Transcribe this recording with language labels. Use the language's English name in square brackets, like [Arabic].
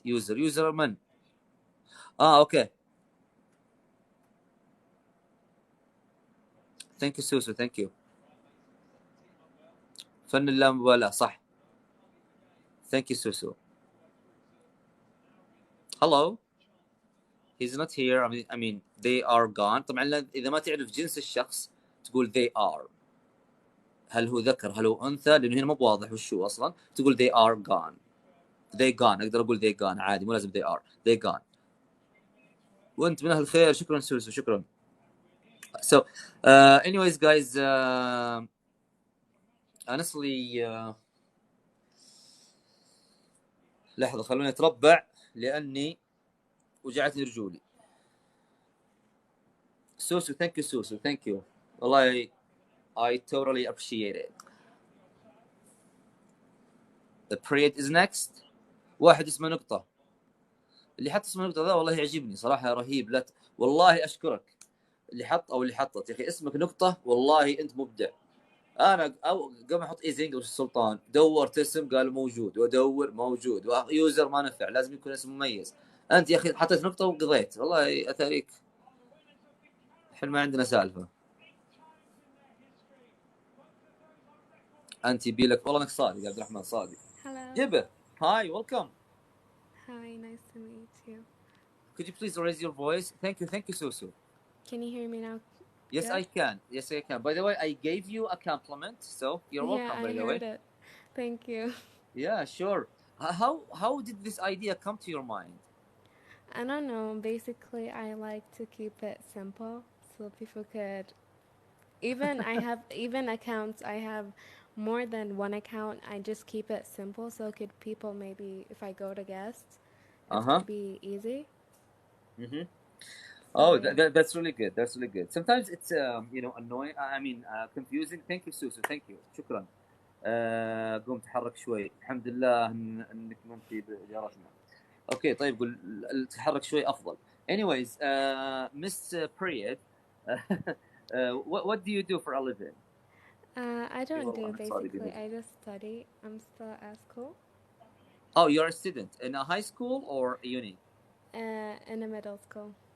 [Arabic] user من؟ اوكي. [English] thank you سوسو. thank you. [Arabic] فن اللامبالاة صح. [English] thank you سوسو. hello. he's not here. I mean they are gone. [Arabic] طبعا إذا ما تعرف جنس الشخص تقول [English] they are. [Arabic] هل هو ذكر هل هو أنثى، لأنه هنا مو بواضح وش هو أصلا. تقول [English] they are gone. they gone. [Arabic] أقدر أقول [English] they gone [Arabic] عادي، مو لازم [English] they are. they gone. [Arabic] وأنت من أهل الخير. شكرا سوسو شكرا. [English] So anyways guys, honestly [Arabic] لحظة خلوني أتربع لأني وجعتني رجولي. [English] سوسو thank you سوسو thank you. [Arabic] والله [English] I totally appreciate it. The period is next. [Arabic] واحد اسمه نقطة. اللي حط اسمه نقطة ذا والله يعجبني صراحة، رهيب. لا والله أشكرك اللي حط أو اللي حطت. يا أخي اسمك نقطة، والله أنت مبدع. أنا قبل أحط إيزي إنجلش السلطان دورت اسم قال موجود، وأدور موجود، ويوزر ما نفع، لازم يكون اسم مميز. أنت يا أخي حطيت نقطة وقضيت، والله أثريك. إحنا ما عندنا سالفة. أنت يبيلك والله إنك صادق يا عبد الرحمن صادق. [English] Hello. جبه. Hi, welcome. Hi, nice to meet you. Could you please raise your voice? Thank you, Susu. Can you hear me now? Yes, Good? I can. Yes, I can. By the way, I gave you a compliment, so you're welcome. Yeah, By I the way. heard it. Thank you. Yeah, sure. How did this idea come to your mind? I don't know. Basically, I like to keep it simple so people could. I have even accounts. I have more than one account. I just keep it simple so could people maybe if I go to guests, it's gonna be easy. Mm-hmm. So, Oh, yeah. that's really good. That's really good. Sometimes it's annoying. I mean confusing. Thank you, Susu. Thank you. [Arabic] شكرا. قوم تحرك شوي. الحمد لله انك ما انت بجارتنا. اوكي طيب قول تحرك شوي افضل. [English] Anyways, Miss Period, what do you do for a living? I don't do basically. I just study. I'm still at school. Oh, you're a student in a high school or a uni? In a middle school.